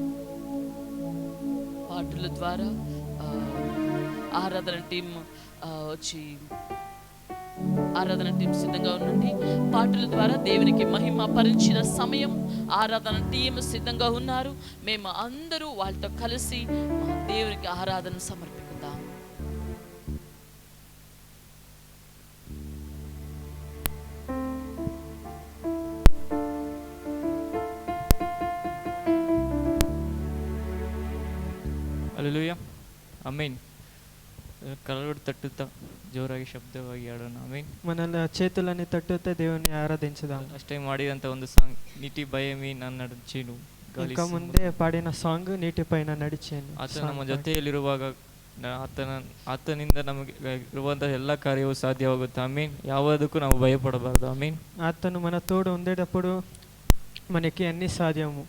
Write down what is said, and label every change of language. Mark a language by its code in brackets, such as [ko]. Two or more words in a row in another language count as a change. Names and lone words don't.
[te] పాటల ద్వారా ఆరాధన టీం వచ్చి ఆరాధన టీం సిద్ధంగా ఉండండి. పాటల ద్వారా దేవునికి మహిమ పరించిన సమయం. ఆరాధన టీం సిద్ధంగా ఉన్నారు. మేము అందరూ వాళ్ళతో కలిసి దేవునికి ఆరాధన సమర్పిద్దాం. [kn] ಹಲ್ಲೆಲೂಯಾ, ಆಮೆನ್. ಕರಳು ತಟ್ಟುತ್ತಾ ಜೋರಾಗಿ ಶಬ್ದವಾಗಿ ಆಡೋಣ. ಆಮೆನ್. [te] మన చేతులని తట్టుతా దేవుని ఆరాధించుదాం. [en] last time [te] ఆడినంత ಒಂದು సాంగ్ నీటి భయమి నన్ను నడిచేను. ఇంకా ముందే పాడిన సాంగ్ నీటిపైన నడిచేను. [kn] ಆತ ನಮ್ಮ ಜೊತೆಯಲ್ಲಿರುವಾಗ ಆತನಿಂದ ನಮಗೆ ಇರುವಂತಹ ಎಲ್ಲ ಕಾರ್ಯವೂ ಸಾಧ್ಯವಾಗುತ್ತೆ. ಆಮೀನ್. ಯಾವುದಕ್ಕೂ ನಾವು ಭಯಪಡಬಾರದು. ಆಮೀನ್. [te] ఆతను మన తోడు ఉండేటప్పుడు మనకి అన్ని సాధ్యము.